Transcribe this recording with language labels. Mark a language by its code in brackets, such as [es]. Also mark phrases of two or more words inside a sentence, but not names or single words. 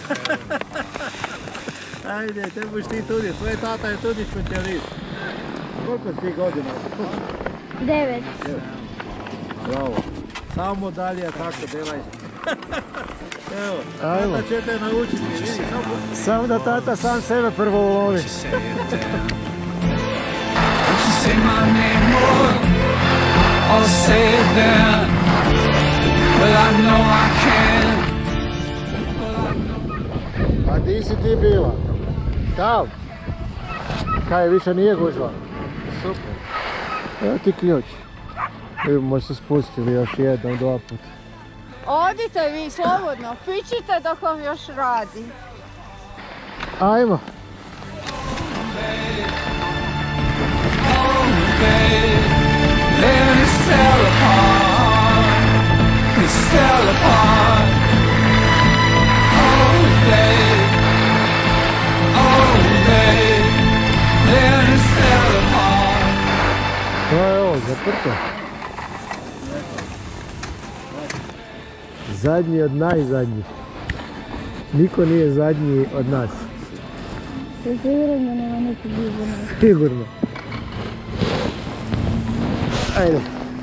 [hr] Ajde, trebaš ti tudi, tvoj tata je tudi specijalist. Koliko ti godina? 9. Bravo. Samo dalje tako delaj. Evo, tata će te naučiti, vidi, samo da tata sam sebe prvo ulovi. [en] Say my name more, I'll say it then. Well, I know I can. [hr] A di si ti bila? Tam? Kaj, više nije gužva? Super. Evo ti ključ. Evo se spustili još jednom, 2 puta. Odite vi slobodno, pičite dok vam još radi. Ajmo. [en] Then it fell apart, it fell apart. Oh babe, then it fell apart. [hr] To je ovo, zaprto. Zadnji od najzadnjih. Niko nije zadnji od nas. Sigurno nema neki blizu nas. Sigurno. Ajde.